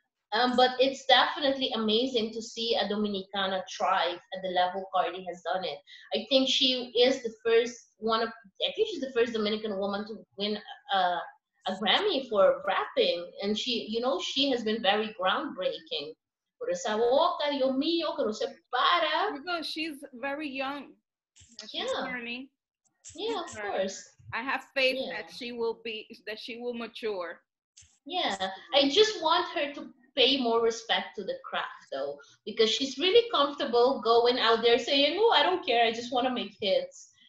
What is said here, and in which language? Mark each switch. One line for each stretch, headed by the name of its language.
English: But it's definitely amazing to see a Dominicana thrive at the level Cardi has done it. I think she is the first I think she's the first Dominican woman to win a Grammy for rapping. And she, you know, she has been very groundbreaking.
Spanish: Por esa boca, Dios mío, que no se para.
English: Because she's very young. She's learning. Yeah, of course. I have faith that she will mature. Yeah, I just want her to pay more respect to the craft though, because she's really comfortable going out there saying, oh, I don't care, I just want to make hits.